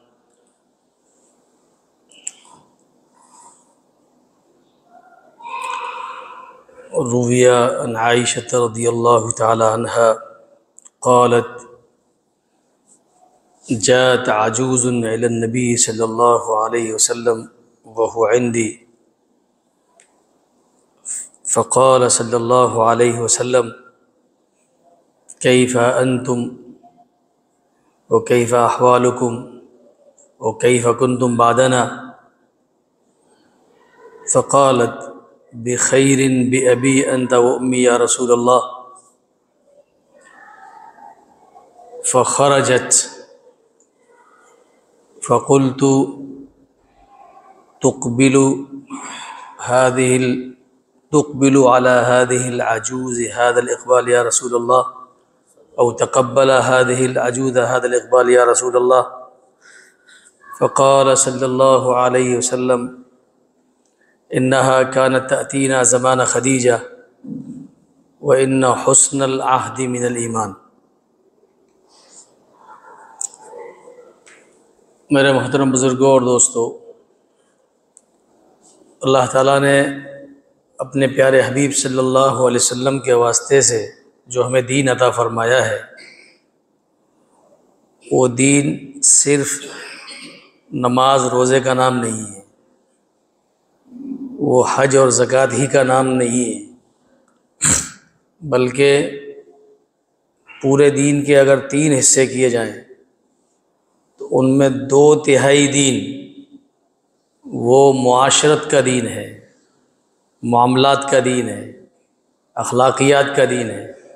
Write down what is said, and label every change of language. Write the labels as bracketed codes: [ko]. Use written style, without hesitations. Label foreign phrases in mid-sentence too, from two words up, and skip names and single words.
[ar] روي عن عائشة رضي الله تعالى عنها قالت جاءت عجوز إلى النبي صلى الله عليه وسلم وهو عندي فقال صلى الله عليه وسلم كيف أنتم وكيف أحوالكم وكيف كنتم بعدنا. فقالت بخير بأبي أنت وأمي يا رسول الله. فخرجت فقلت تقبل على هذه العجوز هذا الإقبال يا رسول الله أو تقبل هذه العجوز هذا الإقبال يا رسول الله. فقال صلى الله عليه وسلم إنها كانت تأتينا زمن خديجة وإن حسن العهد من الإيمان. [hi] मेरे मोहतरम बुज़ुर्गों और दोस्तों, अल्लाह ताला ने अपने प्यारे हबीब [ar] صلى الله عليه وسلم [hi] के वास्ते से जो हमें दीन अता फ़रमाया है, वो दीन सिर्फ़ नमाज रोज़े का नाम नहीं है, वो हज और ज़कात ही का नाम नहीं है, बल्कि पूरे दीन के अगर 3 हिस्से किए जाएं तो उनमें 2/3 दीन वो मुआशरत का दीन है, मामलात का दीन है, अखलाकियात का दीन है।